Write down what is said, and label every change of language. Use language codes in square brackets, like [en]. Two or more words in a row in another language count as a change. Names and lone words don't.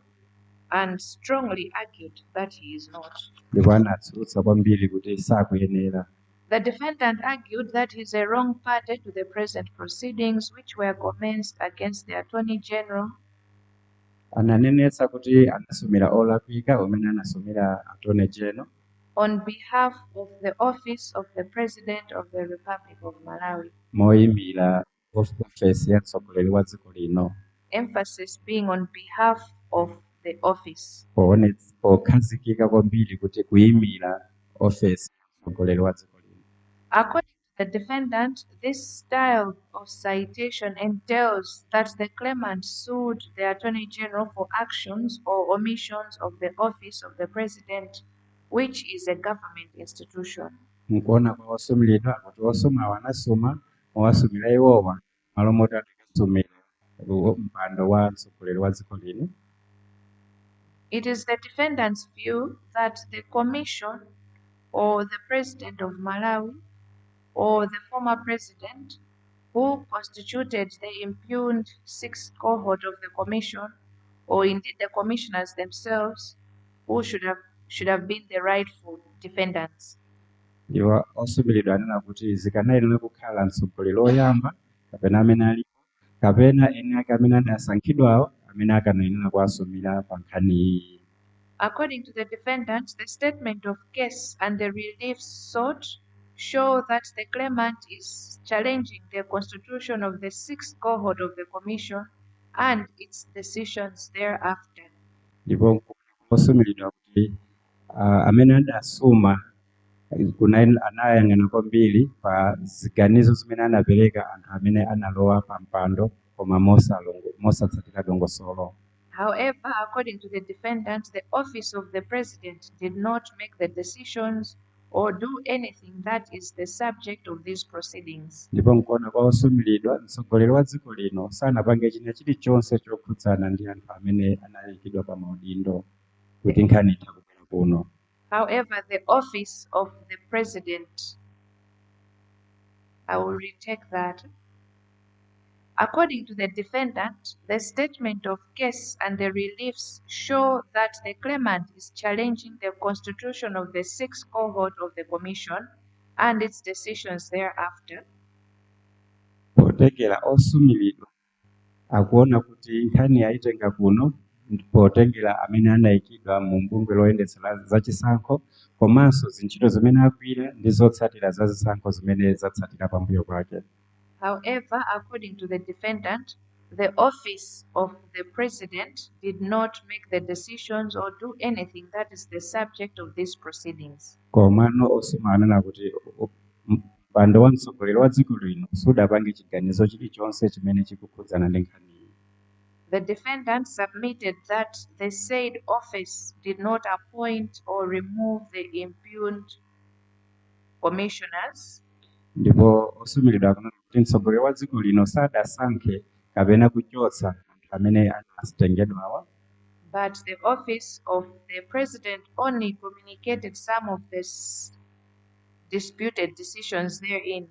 [en] And strongly argued that he is not. [ny] ndipo anatsutsa kwambiri kuti sakuyenera. [en] The defendant argued that he is a wrong party to the present proceedings which were commenced against the Attorney General [ny] Ananenetsa kuti anasumira olakwika umene anasumira Attorney General [en] on behalf of the office of the President of the Republic of Malawi, [ny] moyimira ofesi ya mtsogoleri wa dziko lino, [en] emphasis being on behalf of the office. [ny] pokhazikika kwambiri kuti kuyimira ofesi ya mtsogoleri wa dziko lino. [en] According to the defendant, this style of citation entails that the claimant sued the Attorney General for actions or omissions of the office of the President, which is a government institution. [ny] Nkuona kwa osumiridwa kuti osuma wanasuma owasumira iwowa malo moti atakasumira mpando wa mtsogoleri wa dziko lino. [en] It is the defendant's view that the Commission or the President of Malawi or the former President who constituted the impugned sixth cohort of the Commission, or indeed the commissioners themselves, who should have been the rightful defendants. [ny] Iwo osumiridwa anena kuti zikanayenera kukhala mtsogoleri oyamba kapena amene alipo kapena eni ake amene adasankhidwawo amene akanayenera kuwasumira pa nkhani iyi. [en] According to the defendant, the statement of case and the relief sought show that the claimant is challenging the constitution of the sixth cohort of the Commission and its decisions thereafter. [ny] Ndipo osumiridwa kuti amene adasuma anayang'ana kwambiri pa ziganizo zimene anapereka anthu amene analowa pa mpando koma mosatsatira dongosolo. [en] However, according to the defendant, the office of the President did not make the decisions or do anything that is the subject of these proceedings. [ny] Ndipo nkuona kwa osumiridwa mtsogoleri wa dziko lino sanapange china chilichonse chokhudzana ndi anthu amene anayikidwa pa maudindo kuti nkhani itha kubwera kuno. [en] However, the office of the President, I will retake that. According to the defendant, the statement of case and the reliefs show that the claimant is challenging the constitution of the sixth cohort of the Commission and its decisions thereafter. [ny] Potengera osumiridwa akuona kuti nkhani yayitenga kuno potengera amene anayikidwa mu bungwe loyendetsera zachisankho komanso zintchito zimene agwira ndi zotsatira za zisankho zimene zatsatira pambuyo kwake. [en] However, according to the defendant, the office of the President did not make the decisions or do anything that is the subject of these proceedings. [ny] Komano osuma anena kuti mpando wa mtsogoleri wa dziko lino sudapange chiganizo chilichonse chimene chikukhudzana ndi nkhani iyi. [en] The defendant submitted that the said office did not appoint or remove the impugned commissioners, [ny] ndipo osumiridwa akunena kuti mtsogoleri wa dziko lino sadasankhe kapena kuchotsa anthu amene anasitengedwawa, [en] but the office of the president only communicated some of the disputed decisions therein.